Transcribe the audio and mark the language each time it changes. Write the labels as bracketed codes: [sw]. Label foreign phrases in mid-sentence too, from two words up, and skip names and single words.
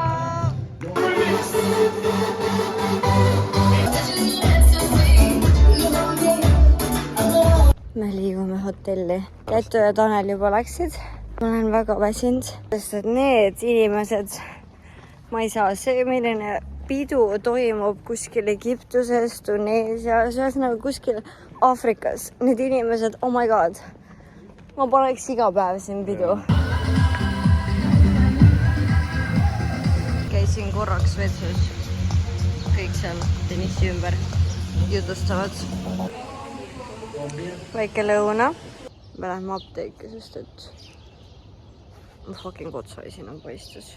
[et] Me liigume hotelli. Käitu ja Tanel juba läksid. Ma olen väga väsinud, sest et need inimesed, ma ei saa see, milline pidu toimub kuskil Egiptuses, Tuneesias, ühesõnaga kuskil Aafrikas. Need inimesed, [en] oh my god, [et] ma paneks iga päev siin pidu. Käisin korraks vetsus. Kõik seal Denissi ümber jutustavad. Väike lõuna. Me lähme apteeki, sest et ma fucking otsaisin on paistus.